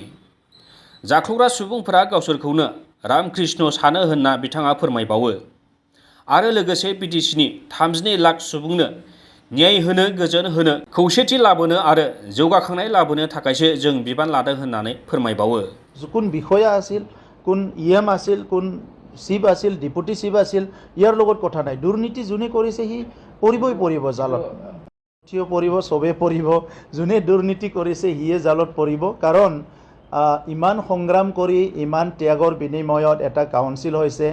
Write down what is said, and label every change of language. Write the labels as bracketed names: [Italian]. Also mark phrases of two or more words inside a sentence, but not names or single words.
[Bodo] जाख्लग्रा सुबुंफोरा गावसोरखौनो रामकृष्ण सानो होनना बिथाङा फोरमायबावो। आरो लोगोसे बिटिसिनि 32 लाख सुबुंनो न्याय होनो, गोजोन होनो, खौसेथि लाबोनो आरो जौगाखांनाय लाबोनो थाखायसो जों बिबान लादों होननानै फोरमायबावो। [Assamese] কোন বিষয়া আছিল, কোন ইএম আছিল, কোন চিফ আছিল, ডিপুটি চিফ আছিল, ইয়াৰ লগত কথা নাই। দুৰ্নীতি যোনে কৰিছে সি পৰিব জালত, সিও পৰিব, চবে পৰিব। যোনে দুৰ্নীতি কৰিছে সিয়ে জালত পৰিব। কাৰণ ইমান সংগ্ৰাম কৰি ইমান ত্যাগৰ বিনিময়ত এটা কাউন্সিল হৈছে।